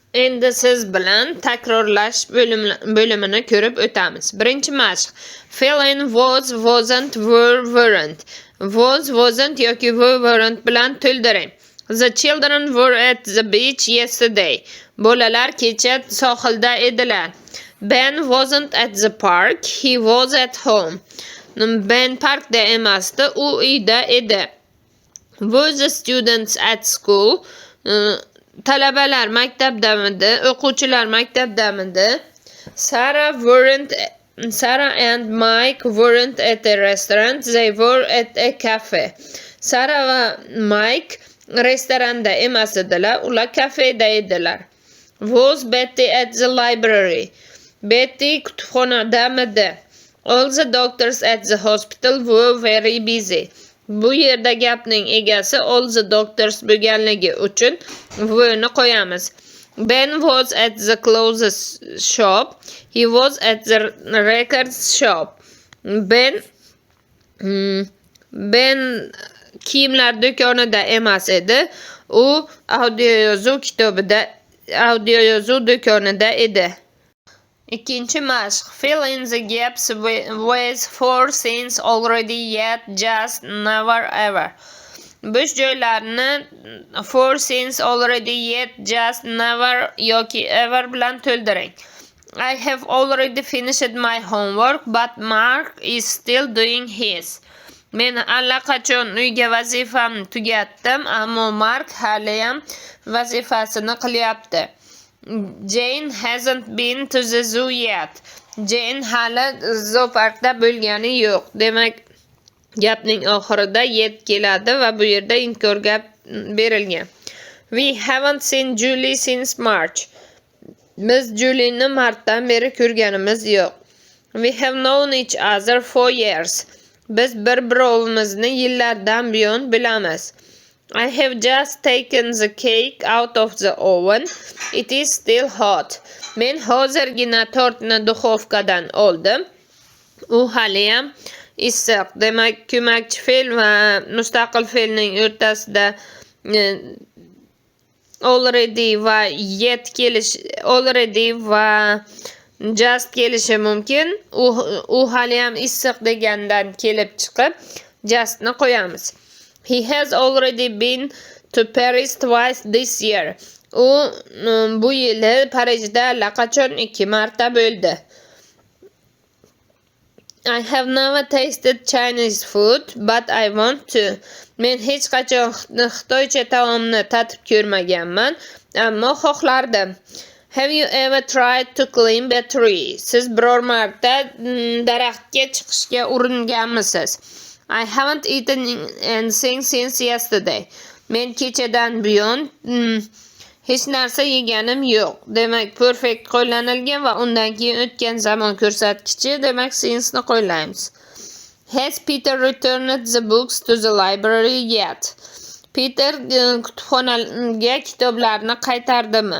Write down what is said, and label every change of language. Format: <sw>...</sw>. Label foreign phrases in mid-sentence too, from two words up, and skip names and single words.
<uz>Endi siz bilan takrorlash bo'limini ko'rib o'tamiz. Birinchi mashq.</uz> <en>Fill in was, wasn't, were, weren't. Was, wasn't</en> <uz>yoki</uz> <en>were, weren't</en> <uz>bilan to'ldiring.</uz> <en>The children were at the beach yesterday.</en> <uz>Bolalar kecha sohilda edilar.</uz> <en>Ben wasn't at the park, he was at home.</en> <uz>Ben parkda emasdi, u uyda edi.</uz> <en>Were the students at school?</en> <uz>Talabalar maktabdamidi, o'quvchilar maktabdamidi.</uz> <en>Sarah and Mike weren't at a restaurant, they were at a cafe.</en> <uz>Sarah va Mike restoranda emas edilar, ular kafeda edilar.</uz> <en>Was Betty at the library? Betty kutubxonadamidi. All the doctors at the hospital were very busy.</en> <uz>Bu yerda gapning egasi</uz> <en>all the doctors</en> <uz>bo'lganligi uchun were'ni qo'yamiz.</uz> <en>Ben was at the clothes shop. He was at the record shop.</en> <uz>Ben kiyimlar do'konida emas edi. U audioyozuv do'konida edi. Ikkinchi mashq.</uz> <en>Fill in the gaps with for since already yet just never ever.</en> <uz>Bo'sh joylarni</uz> <en>for since already yet just never</en> <uz>yoki ever bilan to'ldiring.</uz> <en>I have already finished my homework but Mark is still doing his.</en> <uz>Men allaqachon uyga vazifamni tugatdim, ammo Mark haliyam vazifasini qilyapti.</uz> <en>Jane hasn't been to the zoo yet.</en> <uz>Jane hali zooparkda bo'lgani yo'q. Demak, gapning oxirida yet keladi va bu yerda inkor gap berilgan.</uz> <en>We haven't seen Julie since March.</en> <uz>Biz Julie'ni martdan beri ko'rganimiz yo'q.</uz> <en>We have known each other for years.</en> <uz>Biz bir-birovimizni yillardan buyon bilamiz.</uz> <en>I have just taken the cake out of the oven. It is still hot.</en> <uz>Men hozirgina tortni duxovkadan oldim. U haliyam issiq. Demak, ko'makchi fe'l va mustaqil fe'lning o'rtasida already va</uz> <en>yet already</en> <uz>va just kelishi mumkin. U haliyam issiq degandan kelib chiqib justni qo'yamiz.</uz> <en>He has already been to Paris twice this year.</en> <uz>U bu yili Parijda allaqachon 2 marta bo'ldi.</uz> <en>I have never tasted Chinese food, but I want to.</en> <uz>Men hech qachon Xitoycha taomni tatib ko'rmaganman, ammo xohlardim.</uz> <en>Have you ever tried to climb a tree?</en> <uz>Siz biror marta daraxtga chiqishga uringanmisiz?</uz> <en>I haven't eaten anything since yesterday.</en> <uz>Men kechadan buyon hech narsa yeganim yo'q. Demak, perfect qo'llanilgan va undan keyin o'tgan zamon ko'rsatkichi, demak since ni qo'llaymiz.</uz> <en>Has Peter returned the books to the library yet?</en> <uz>Peter kutubxonaga kitoblarni qaytardimi?</uz>